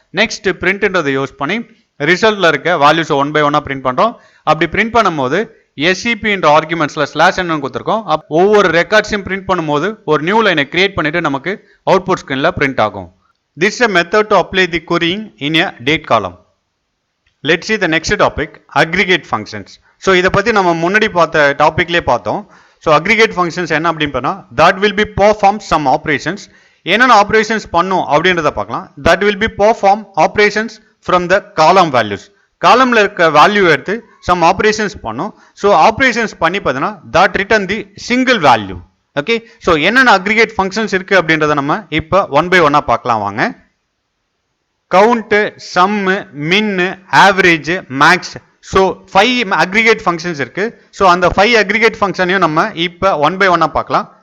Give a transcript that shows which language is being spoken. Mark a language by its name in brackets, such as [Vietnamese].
[Tamil] Next பிரிண்ட்ன்றதை use பண்ணி ரிசல்ட்ல இருக்க values 1 by 1 print பண்றோம். அப்படி பிரிண்ட் பண்ணும்போது SCP என்ற ஆர்குமெண்ட்ஸ்ல ஸ்லாஷ் என்ன கொடுத்துருக்கோம். ஒவ்வொரு ரெக்கார்ட்ஸையும் பிரிண்ட் பண்ணும்போது ஒரு நியூ லைனை கிரியேட் பண்ணிட்டு நமக்கு அவுட்புட் ஸ்கிரீன்ல பிரிண்ட் ஆகும். [English] This is a method to apply the querying in a date column. Let's see the next topic, aggregate functions. [Tamil] So இதை பத்தி நம்ம முன்னாடி பார்த்த டாபிக்லேயே பார்த்தோம். ஸோ அக்ரிகேட் ஃபங்க்ஷன்ஸ் என்ன அப்படின்னு பார்த்தா [English] that will be perform some operations. [Tamil] என்னென்ன ஆப்ரேஷன்ஸ் பண்ணும் அப்படின்றத பார்க்கலாம். [English] that will be perform operations from the column values. [Tamil] காலம்ல இருக்க வேல்யூ எடுத்து சம் ஆப்ரேஷன்ஸ் பண்ணும். ஸோ ஆப்ரேஷன்ஸ் பண்ணி பார்த்தீங்கன்னா [English] that return the single value. [Tamil] Okay, so என்னென்ன அக்ரிகேட் ஃபங்க்ஷன்ஸ் இருக்கு அப்படின்றத நம்ம இப்போ 1 by 1 பார்க்கலாம் வாங்க. கவுண்ட், சம், மின், average, maths. So 5 aggregate functions இருக்கு. ஸோ அந்த 5 அக்ரிகேட் ஃபங்க்ஷனையும் நம்ம இப்போ 1 by 1 பார்க்கலாம்.